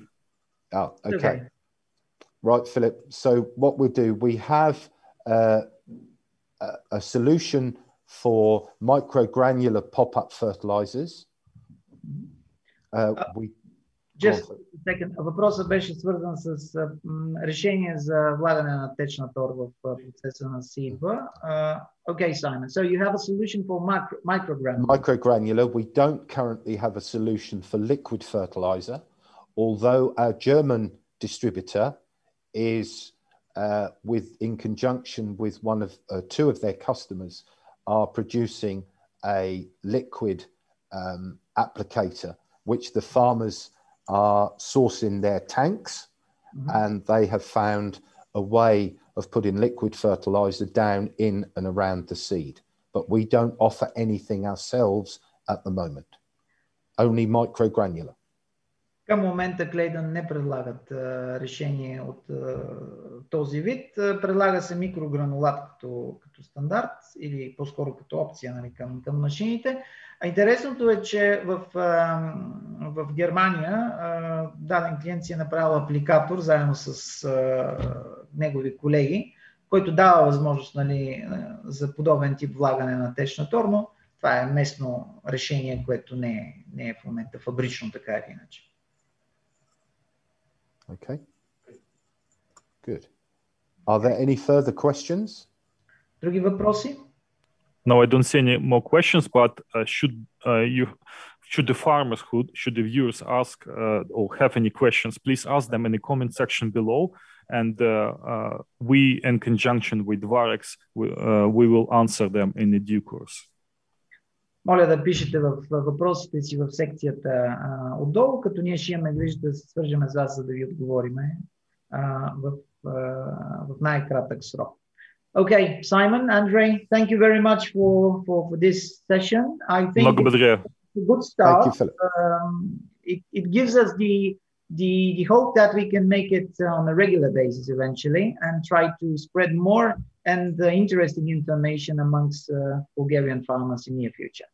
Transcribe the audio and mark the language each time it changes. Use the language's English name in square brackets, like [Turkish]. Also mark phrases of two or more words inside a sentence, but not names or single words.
[English] Oh, okay. Right, Philip. So what we'll do, we have a solution for microgranular pop-up fertilizers. Just a second. [Bulgarian] Въпросът беше свързан с решение за влагане на течна тор в процеса на сеитба. [English] Okay, Simon. So you have a solution for microgranular. Microgranular. We don't currently have a solution for liquid fertilizer, although our German distributor is in conjunction with two of their customers are producing a liquid applicator, which the farmers are sourcing their tanks, and they have found a way of putting liquid fertilizer down in and around the seed. But we don't offer anything ourselves at the moment, only microgranular. [Bulgarian] Към момента Claydon не предлагат решение от този вид. Предлага се микрогранулат като стандарт или по-скоро като опция, нали, към машините. А интересното е, че в Германия даден клиент си е направил апликатор заедно с негови колеги, който дава възможност, нали, за подобен тип влагане на течна тор, но това е местно решение, което не е в момента фабрично, така или иначе. [English] Okay, good. Are there any further questions? [Bulgarian] Други въпроси? [English] No, I don't see any more questions, but should the farmers, should the viewers ask or have any questions, please ask them in the comment section below, and we, in conjunction with Varex, we will answer them in the due course. [Bulgarian] Моля да пишете въпросите си в секцията отдолу, като ние ще имаме грижа да се свържем с вас, за да ви отговориме в най-кратък срок. [English] Okay, Simon, Andre, thank you very much for this session. I think it's a good start. Thank you, Philip. It gives us the hope that we can make it on a regular basis eventually and try to spread more and interesting information amongst Bulgarian farmers in the near future.